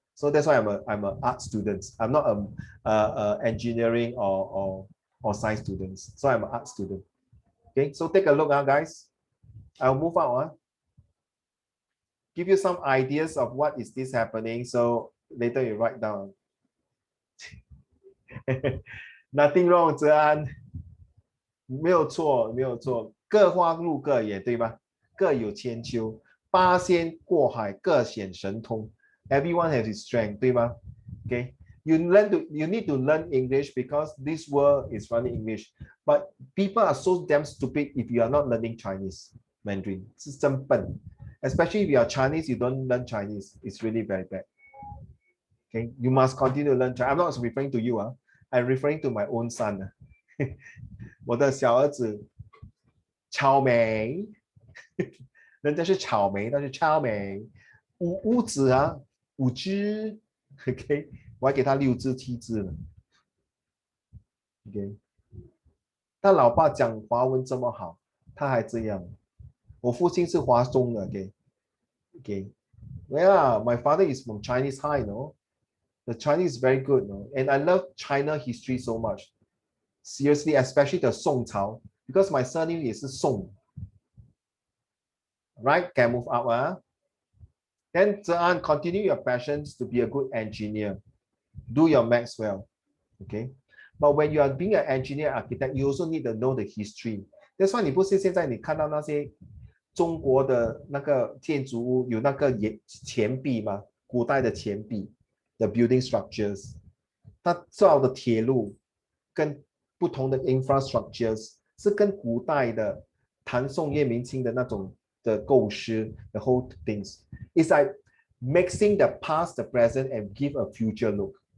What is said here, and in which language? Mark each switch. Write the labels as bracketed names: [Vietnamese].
[English] So that's why I'm an art student. I'm not a engineering or science student. So I'm an art student. Okay, so take a look, guys. I'll move out. Give you some ideas of what is this happening. So later you write down. Nothing wrong, [Chinese] 哲安，没有错，没有错，各花入各眼，对吧？各有千秋，八仙过海，各显神通。 [English] Everyone has his strength, [Chinese] 对吗 [English] ？Okay, you need to learn English because this world is running English. But people are so damn stupid if you are not learning Chinese Mandarin. [Chinese] 是真笨。 [English] Especially if you are Chinese, you don't learn Chinese. It's really very bad. Okay, you must continue to learn Chinese. I'm not referring to you. I'm referring to my own son. [Chinese] 我的小儿子草莓，人家是草莓，但是草莓五子5只 ，OK， 我还给他6只7只了 ，OK。他老爸讲华文这么好，他还这样。我父亲是华中的 ，OK，OK。 [English] Yeah, my father is from Chinese high, no. The Chinese is very good, no? And I love China history so much. Seriously, especially the Song Cao, because my surname is Song. Right? Can move up. Then Zhean, continue your passions to be a good engineer. Do your maths well. Okay. But when you are being an engineer architect, you also need to know the history. That's why [Chinese] 你不是现在你看到那些中国的那个建筑物有那个钱币吗？古代的钱币。 [English] The building structures， [Chinese] 它造的铁路跟不同的 [English] infrastructures [Chinese] 是跟古代的唐宋元明清的那种的构思 [English] the whole things it's like mixing the past, the present, and give a future look.